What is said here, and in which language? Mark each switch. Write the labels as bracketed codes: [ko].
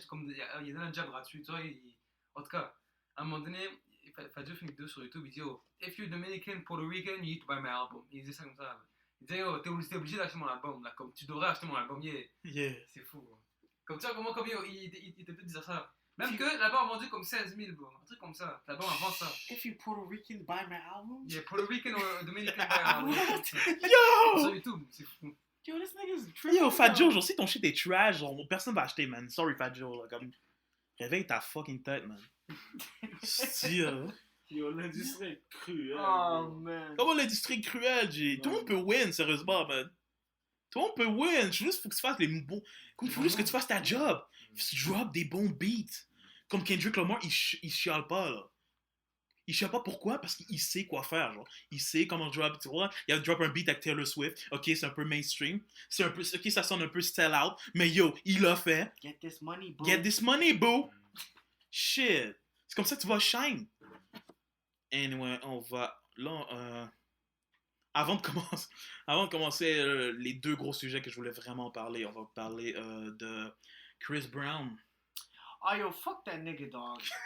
[fr] comme il y a un job gratuit, tu vois, en tout cas. À un moment donné, Fadjo fait une vidéo sur YouTube, il dit oh, [en] if you're Dominican, Puerto Rican, you need to buy my album. [fr] Il dit ça comme ça. Là. Il dit oh, t'es obligé d'acheter mon album, là, comme tu devrais acheter mon album, [en] yeah. Yeah. [fr] C'est fou, bro. Comme ça, comment comme il était peut-être dire ça. Même que l'album a vendu comme 16 000, bro. Un truc comme ça. L'album a vendu ça. [en] If you Puerto Rican, buy my album? Yeah, Puerto Rican ou Dominican, buy my album. Yo! [fr] Sur YouTube, c'est fou. [en] Yo, this nigga's tripping. [fr] Yo, Fat Joe, genre, si ton shit est trash, genre, personne va acheter, man. Sorry, Fat Joe, là, comme... Réveille ta fucking tête, man. Si, Yo, l'industrie est cruelle. [en] Oh, man. [fr] Comment l'industrie est cruelle, G? Tout le monde peut win, sérieusement, man. Tout le monde peut win. Juste, faut que tu fasses les bons... Faut juste que tu fasses ta job. Drop des bons beats. Comme Kendrick Lamar, il chiale pas, là. Il chiale pas pourquoi? Parce qu'il sait quoi faire, genre. Il sait comment drop, tu vois. Il a drop un beat avec Taylor Swift. Ok, c'est un peu mainstream. C'est un peu... Ok, ça sonne un peu sell out. Mais yo, il l'a fait. [en] Get this money, bro. Get this money, boo! Shit! [fr] C'est comme ça que tu vas shine. Anyway, on va... Là, avant de commencer les deux gros sujets que je voulais vraiment parler, on va parler de Chris Brown. [en] Oh, yo, fuck that nigga, dog.